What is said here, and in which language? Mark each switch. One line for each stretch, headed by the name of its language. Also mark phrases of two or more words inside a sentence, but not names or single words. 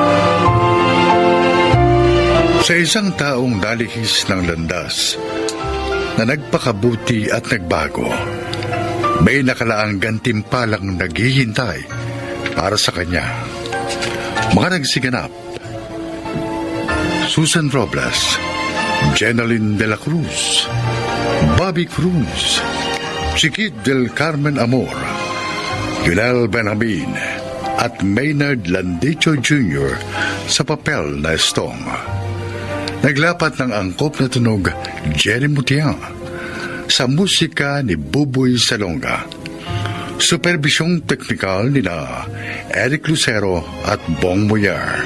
Filipino: Sa isang taong nalihis ng landas na nagpakabuti at nagbago, may nakalaang gantimpalang naghihintay para sa kanya. Mga nagsiganap: Susan Robles, Jeneline de la Cruz, Bobby Cruz, Chiquit del Carmen Amor, Yunel Benjamin at Maynard Landicho Jr. sa papel na Estong. Naglapat ng angkop na tunog Jerry Mutiang sa musika ni Buboy Salonga. Supervisyong teknikal nina Eric Lucero at Bong Moyar.